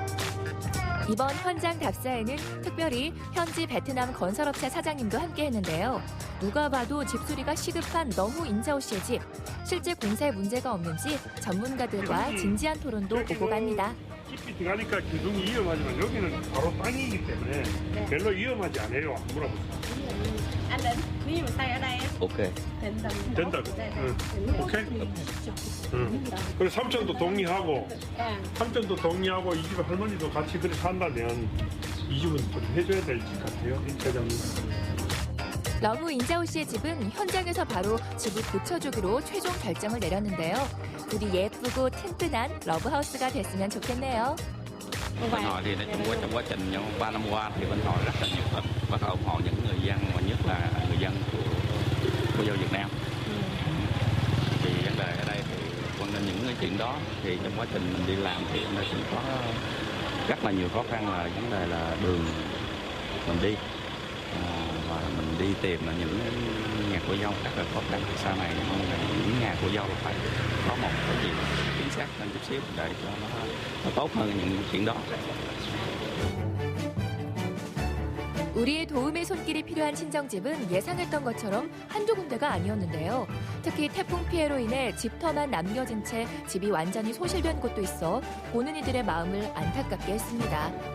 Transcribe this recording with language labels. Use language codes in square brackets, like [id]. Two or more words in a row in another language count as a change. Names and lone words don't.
[ko] 이번 현장 답사에는 특별히 현지 베트남 건설업체 사장님도 함께했는데요. 누가 봐도 집수리가 시급한 러무 인자오 씨의 집. 실제 공사에 문제가 없는지 전문가들과 진지한 토론도 오고 갑니다. 깊이 들어가니까 기둥이 위험하지만 여기는 바로 땅이기 때문에 별로 위험하지 않아요. 안 물어보세요. [vi] Anh định nếu mà xây ở đây á, Ok. [ko] 된다고. 응. 오케이? 응. 그리고 삼촌도 동의하고 삼촌도 동의하고 이 집 할머니도 같이 그렇게 산다면 이 집은 좀 해줘야 될 집 같아요. 회장님. 러무 인자오 씨의 집은 현장에서 바로 집을 고쳐주기로 최종 결정을 내렸는데요. 부디 예쁘고 튼튼한 러브하우스가 됐으면 좋겠네요. [vi] Bên họ thì nói chung trong quá trình trong 3 năm qua thì bên họ rất là nhiệt tình và ủng hộ những người dân và nhất là người dân của dân Việt Nam. Thì vấn đề ở đây thì quan nên những cái chuyện đó thì trong quá trình mình đi làm thì nó cũng có rất là nhiều khó khăn là vấn đề là đường mình đi và mình đi tìm là những nhà của dâu rất là khó khăn. Sau này mong là những nhà của dâu phải có một cái gì chính xác hơn chút xíu để cho nó tốt hơn những chuyện đó. [ko] 우리의 도움의 손길이 필요한 친정집은 예상했던 것처럼 한두 군데가 아니었는데요. 특히 태풍 피해로 인해 집터만 남겨진 채 집이 완전히 소실된 곳도 있어 보는 이들의 마음을 안타깝게 했습니다.